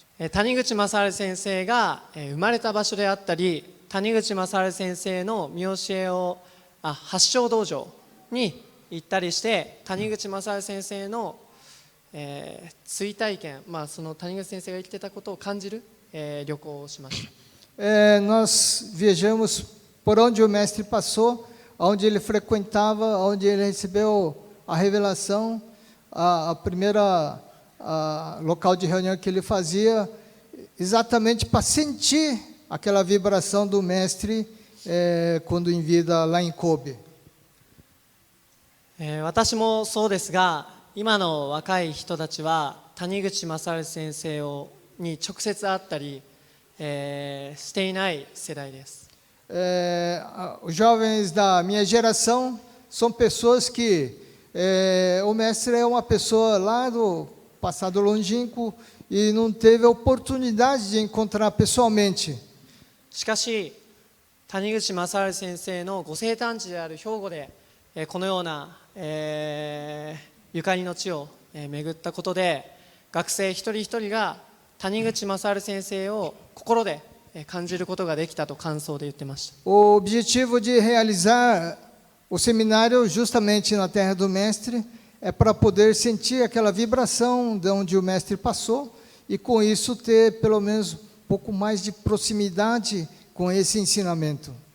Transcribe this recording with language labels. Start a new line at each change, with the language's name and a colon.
Japanese: 谷口正治先生が生まれた場所であったり、谷口正治先生の見教えを発祥道場に行ったりして、谷口正治先生の、追体験、その谷口先生が言ってたことを感じる、旅行をしました。
Portuguese: Nós viajamos por onde o mestre passou, onde ele frequentava, onde ele recebeu a revelação, a primeira local de reunião que ele fazia, exatamente para sentir aquela vibração do mestre quando em vida lá em Kobe.
Japanese: 私もそうですが、今の若い人たちは谷口正治先生に直接会ったり、していない世代です。
Portuguese: Os jovens da minha geração são pessoas que o mestre é uma pessoa lá do passado longínquo e não teve a oportunidade de encontrar pessoalmente.
Japanese: しかし谷口正治先生のご生誕地である兵庫で、このような、ゆかりの地を、巡ったことで、学生一人一人が谷口正治先生を心で感じることができたと感想で言ってました。
Portuguese: O objetivo de realizar o seminário justamente na terra do mestre é para poder sentir aquela vibração de onde o mestre passou e com isso ter pelo menos um pouco mais de proximidade com esse ensinamento.